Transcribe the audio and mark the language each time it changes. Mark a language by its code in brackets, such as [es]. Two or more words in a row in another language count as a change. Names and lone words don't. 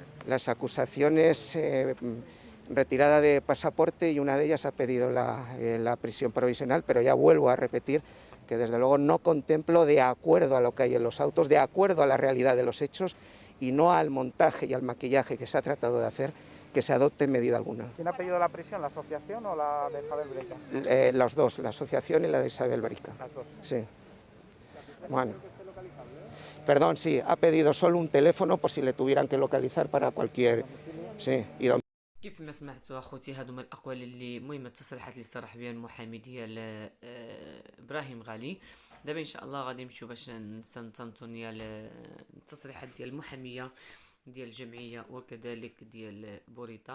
[es] Las acusaciones, retirada de pasaporte, y una de ellas ha pedido la prisión provisional, pero ya vuelvo a repetir que desde luego no contemplo, de acuerdo a lo que hay en los autos, de acuerdo a la realidad de los hechos y no al montaje y al maquillaje que se ha tratado de hacer, que se adopte medida alguna. ¿Quién ha pedido la prisión, la asociación o la de Isabel Breca? Los dos, la asociación y la de Isabel Brica. Las dos. Sí. Bueno. Perdón, sí, ha pedido solo un teléfono por si le tuvieran que localizar para cualquier... Sí, y [ar] كيف ما سمعتوا اخوتي هادو من الاقوال اللي مهم التصريحات اللي صرح بها المحامي ديال ابراهيم غالي. دابا ان شاء الله غادي نمشيو باش نستنتجوا التصريحات ديال المحاميه ديال الجمعيه وكذلك ديال بوريطه.